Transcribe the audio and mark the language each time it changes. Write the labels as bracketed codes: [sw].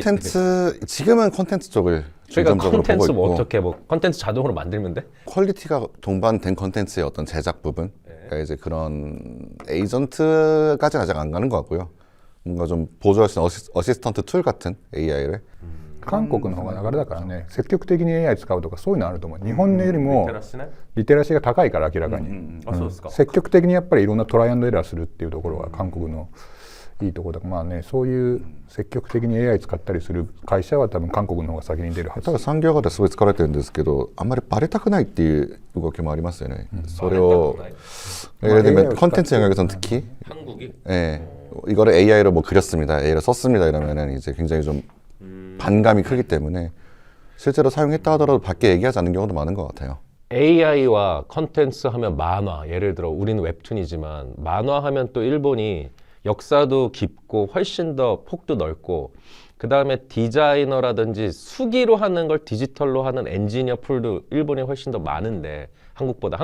[ko] 콘텐츠 지금은 콘텐츠 쪽을 그러니까 중점적으로 보고 콘텐츠 뭐 있고 어떻게 뭐 콘텐츠 자동으로 만들면 돼? 퀄리티가 동반된 콘텐츠의 어떤 제작 부분, 그러니까 이제 그런 에이전트까지는 아직 안 가는 것 같고요. 뭔가 좀 보조할 수 있는 어시스턴트 툴 같은 AI를 [ja] 韓国の方が流れだからね、積極的に AI 使うとかそういうのあると思う。日本よりもリテラシーが高いから明らかに、積極的にやっぱりいろんなトライアンドエラーするっていうところが韓国のいいところだから、まあね、そういう積極的に AI 使ったりする会社は多分韓国の方が先に出るはず。ただ産業化ですごい使われてるんですけど、あんまりバレたくないっていう動きもありますよね。それを [ko] 예를 들면 콘텐츠 영역에서는 특히 한국이? 예, 이거를 AI로 뭐 그렸습니다, AI로 썼습니다 이러면은 이제 굉장히 좀 반감이 크기 때문에 실제로 사용했다 하더라도 밖에 얘기하지 않는 경우도 많은 것 같아요. AI와 컨텐츠 하면 만화, 예를 들어 우리는 웹툰이지만 만화 하면 또 일본이 역사도 깊고 훨씬 더 폭도 넓고 그 다음에 디자이너라든지 수기로 하는 걸 디지털로 하는 엔지니어 풀도 일본이 훨씬 더 많은데 한국보다.